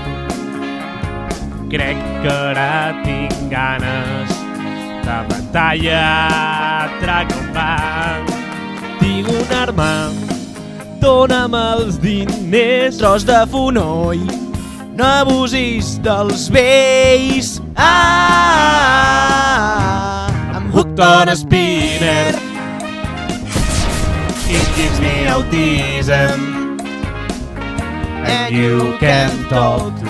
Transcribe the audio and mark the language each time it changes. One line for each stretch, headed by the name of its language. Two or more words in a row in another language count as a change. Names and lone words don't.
Catalan: Crec que ara tinc ganes de matar i atracar un banc. Tinc una arma, dona'm els diners. Tros de fonoll, no abusis dels vells.
English: I'm hooked on a spinner. It gives me autism, And you can talk to